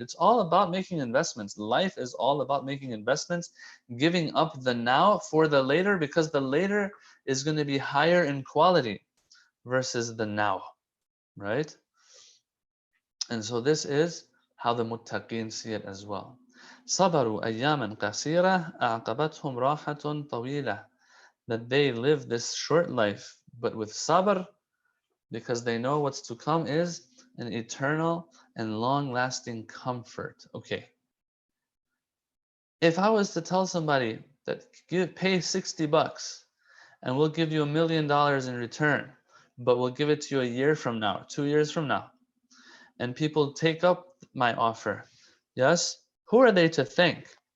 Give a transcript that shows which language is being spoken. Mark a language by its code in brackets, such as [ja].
[en] It's all about making investments. Life is all about making investments, giving up the now for the later, because the later is going to be higher in quality versus the now, right? And so this is how the muttaqeen see it as well. [ar] صبروا أياما قصيرة أعقبتهم راحة طويلة. [en] That they live this short life, but with sabr, because they know what's to come is an eternal and long-lasting comfort. Okay. If I was to tell somebody that pay $60 and we'll give you $1 million in return, but we'll give it to you a year from now, 2 years from now, and people take up my offer, yes, who are they to thank?